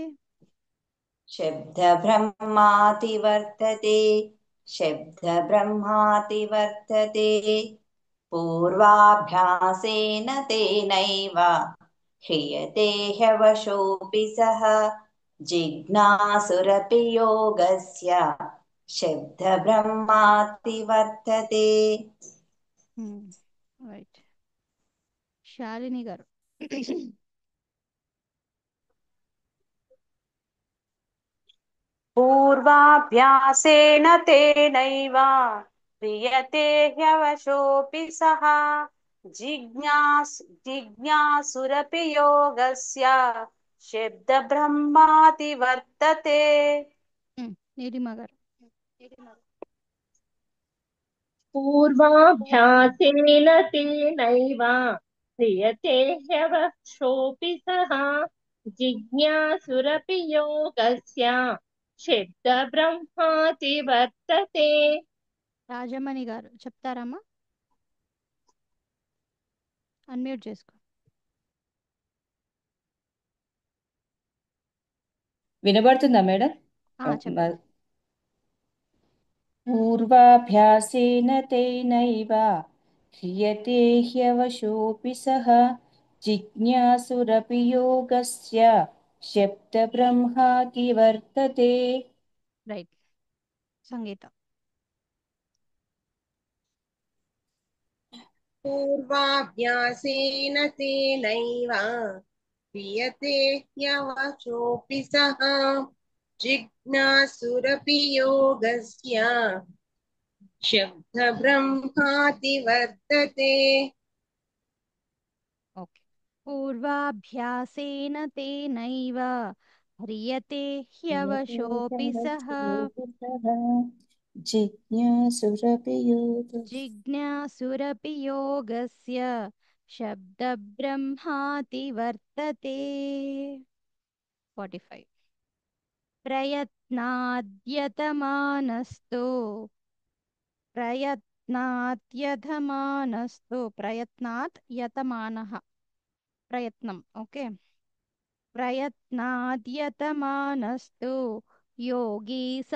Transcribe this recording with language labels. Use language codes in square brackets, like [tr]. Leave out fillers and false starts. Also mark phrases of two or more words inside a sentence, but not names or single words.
[sa] शब्दब्रह्माति वर्तते शब्दब्रह्माति वर्तते पूर्वाभ्यासेन तेनैव ह्रियते ह्यवशोऽपि सः जिज्ञासुरपि योगस्य शब्दब्रह्माति वर्तते। [te] రైట్ శాలిని గారు [sa] पूर्वाभ्यासेन तेनैव क्रियते ह्यवशोऽपि सः जिज्ञासुरपि योगस्य शब्दब्रह्माति वर्तते। [te] నీలిమ గారు [sa] पूर्वाभ्यासेन तेनैव क्रियते ह्यवशोऽपि सः जिज्ञासुरपि योगस्य शब्दब्रह्माति वर्तते। [te] రాజమణి గారు చెప్తారమ్మా అన్మ్యూట్ చేసుకో వినబడుతుందా మేడం? చెప్పండి [sa] పూర్వాభ్యాసేన తేనైవ హ్రియతే హ్యవశోऽపి సః జిజ్ఞాసురపి యోగస్య శబ్దబ్రహ్మాతి వర్తతే. [te] రైట్ సంగీత [sa] पूर्वाभ्यासेन तेनैव क्रियते ह्यवशोऽपि सः जिज्ञासुरपि योगस्य शब्दब्रह्माति वर्तते। ఓకే పూర్వాభ్యాసేన తేనైవ హ్రియతే హ్యవశోऽపి సః జిజ్ఞాసురపి యోగస్య जिज्ञासुरपि योगस्य शब्दब्रह्माति वर्तते 45 प्रयत्नाद्यतमानस्तु प्रयत्नात् यतमानः प्रयत्नम् ओके प्रयत्नाद्यतमानस्तु योगी